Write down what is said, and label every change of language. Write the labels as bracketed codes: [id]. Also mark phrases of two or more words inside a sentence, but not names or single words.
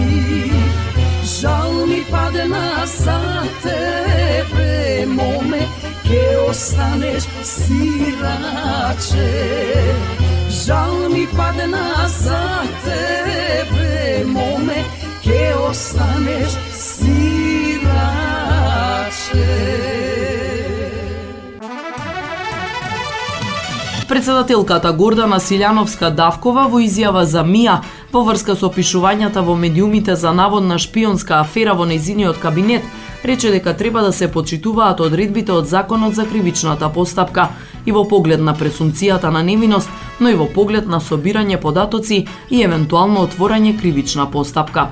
[mk] Žal mi padna za tebe mome, ke ostaneš sirače. Žal mi padna za tebe mome, ke ostaneš sirače. Председателката Гордана Силјановска-Давкова во изјава за МИА во врска со опишувањата во медиумите за наводна шпионска афера во нејзиниот кабинет, рече дека треба да се почитуваат одредбите од Законот за кривичната постапка и во поглед на пресумцијата на невиност, но и во поглед на собирање податоци и евентуално отворање кривична постапка.